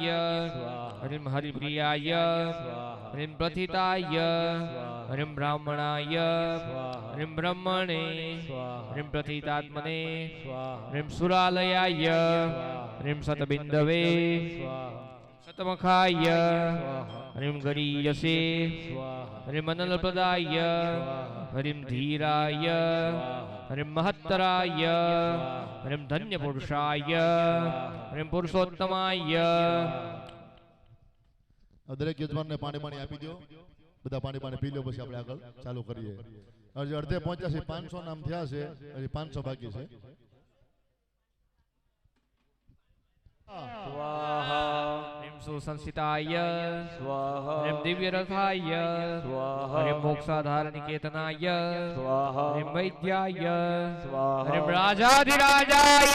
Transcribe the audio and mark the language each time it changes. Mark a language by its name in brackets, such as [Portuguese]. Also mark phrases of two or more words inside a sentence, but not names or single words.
[Sanskrit] हरिम हरिप्रियाय हरिम प्रथिताय हरिम ब्राह्मणाय हरिम ब्रह्मणे हरिम प्रथितात्मने हरिम सुरालयाय हरिम सतबिंदवे शतमखाय हरिम गरीयसे हरिम अनलप्रदाय हरिम धीराय हरिम महत्तराय हरिम धन्यपुरुषाय हरिम पुरुषोत्तमाय. [Gujarati] દરેક યજમાનને પાણી પાણી આપી દો. બધા પાણી પાણી પી લો પછી આપણે આગળ ચાલુ કરીએ. હજી અડધે પહોંચ્યા છે. 500 નામ થયા છે, હજી 500 બાકી છે. [Sanskrit] स्वाहा हरिम सुसंसिताय स्वाहा हरिम दिव्य रथाय स्वाहा हरिम मोक्षाधार निकेतनाय स्वाहा हरिम वैद्याय स्वाहा हरिम राजाधिराजाय